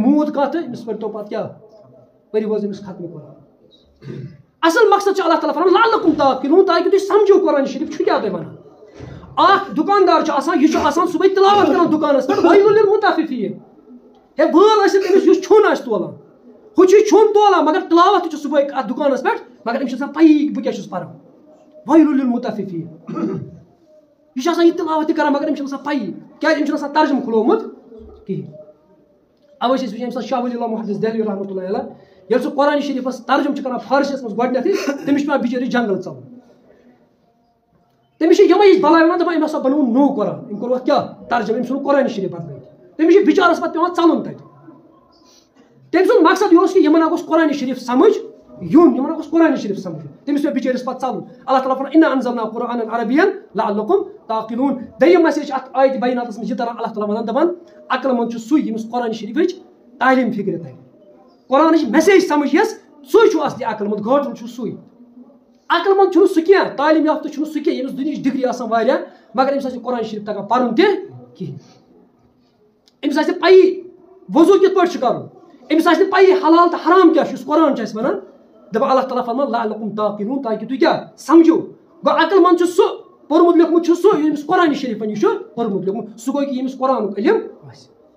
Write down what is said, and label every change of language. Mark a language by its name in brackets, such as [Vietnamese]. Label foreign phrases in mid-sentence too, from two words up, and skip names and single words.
[Kashmiri] موٗد کانٛہہ تہٕ أمِس پٔرۍتو پتہٕ کیٛاہ پٔرِو حظ أمِس ختمہِ قرآن اصل مقصد چھُ اللہ تعالیٰ فرمان [Arabic] لعلکم تعقلون [Kashmiri] تاکہ تُہۍ سمجھو قرآن شریف چھُ کیٛاہ تۄہہِ ونان اکھ دُکاندار چھُ آسان یہِ چھُ آسان صبحٲے تلاوت کران دُکانس پٮ۪ٹھ [Arabic] ویلٌ للمطففین [Kashmiri] ہے وٲل ٲسِتھ أمِس یُس چھوٚن آسہِ تولان ہُہ چھُ چھوٚن تولان مگر تلاوت تہِ چھُ صبحٲے اتھ دُکانس پٮ۪ٹھ مگر أمِس چھِ آسان پَیی بہٕ کیٛاہ چھُس پران [Arabic] ویلٌ للمطففین [Kashmiri] یہ تلاوت کران مگر أمس پی کیا ترجمہ کھلومت کہین اوے وچھان سا شاہ ولی اللہ محدث دہلوی [Arabic] رحمۃ اللہ علیہ [Kashmiri] ییٚلہِ سُہ قرآن شریٖفس ترجمہ کران فارسیس منٛز گۄڈنیتھٕے تٔمِس چھُ پیٚوان بِچٲرِس جنگل ژَلُن تٔمِس چھِ یِمے بلاے وَنان دَپان أمۍ ہسا بنوو نوٚو قرآن أمۍ کوٚر اَتھ کیٛاہ ترجمہ أمۍ ژھُن قرآن شریٖف بدلٲیِتھ تٔمِس چھُ بِچارس پتہٕ پیٚوان ژَلُن تَتہِ تٔمۍ سُنٛد مقصد یہِ اوس کہِ یِمن گوٚژھ قرآن شریٖف سمجھ یُن یِمن گوٚژھ قرآن شریٖف سمجھ تٔمِس پیٚو بِچٲرِس پتہٕ ژَلُن اللہ تعالیٰ فرماوان [Arabic] اِنا انزلنا قرآنًا عربیًّا لعلکم تعقلون [Kashmiri] دوٚیِم مسیج اَتھ آیتہِ بیناتس منٛز یہِ تران اللہ تعالیٰ ونان دپان عقل مند چھُ سُے ییٚمِس قرآن شریٖفٕچ تعلیٖم فِکرِ تَگہِ قرآنٕچ میسیج سمجھ یس سُے چھُ اصلی عقل مند گاٹُل چھُ سُے عقل مند چھُنہٕ سُہ کینٛہہ تعلیٖم یافتہٕ چھُنہٕ سُہ کینٛہہ ییٚمِس دُنیہِچ ڈگری آسان واریاہ مگر أمِس آسہِ قرآن شریٖف تگان پرُن تہِ کِہیٖنۍ أمِس آسہِ نہٕ پَیی وضوٗ کِتھ پٲٹھۍ چھُ کرُن أمِس آسہِ نہٕ پَیی حلال تہٕ حرام کیٛاہ چھُ یُس قرآن چھُ اَسہِ وَنان دَپان اللہ تعالیٰ فرمان [Arabic] لعلکم تعقلون [Kashmiri] تاکہِ تُہۍ کیٛاہ سمجھو گوٚو عقل مند چھُ سُہ پوٚرمُت لیوٚکھمُت چھُ سُہ ییٚمِس قرآن شریٖفن یہِ چھُ پوٚرمُت لیوٚکھمُت سُہ گوٚو کہِ ییٚمِس قرآنُک علم آسہِ